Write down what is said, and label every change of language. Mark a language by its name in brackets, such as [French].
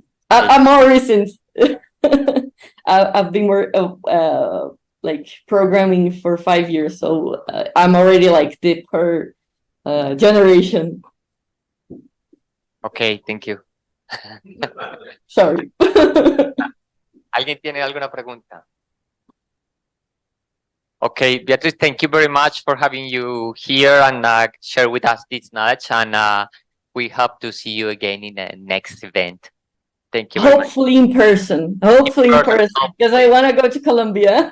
[English] I'm more recent. I've been like programming for 5 years, so I'm already like the per generation. Okay, thank you. Sorry. [Spanish] ¿Alguien tiene alguna pregunta? [English] Okay, Beatriz, thank you very much for having you here and share with us this knowledge, and we hope to see you again in the next event. Thank you very much. Hopefully in person. Hopefully in person, because I want to go to Colombia.